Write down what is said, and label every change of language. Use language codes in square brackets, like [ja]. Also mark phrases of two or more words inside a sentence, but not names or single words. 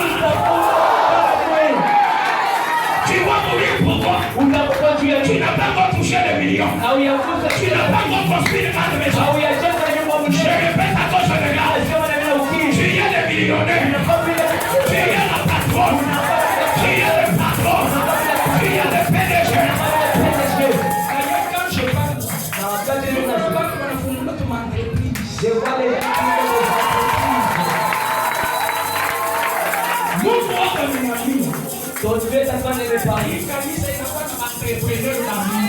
[fr] Tu vas mourir pour toi. Tu n'as pas encore touché les millions. Tu n'as pas encore construit une grande maison. Je répète à cause de gars. Tu es le millionnaire. Tu es la patronne. Tu es le patron. Tu es le PDG. Quand je parle, je parle de mon entreprise. Je vois les [sw] Mungu wako ameniambia. [fr] Ton Dieu t'a donné mes paris. [sw] Hii kanisa inakuwa na entrepreneur na mimi.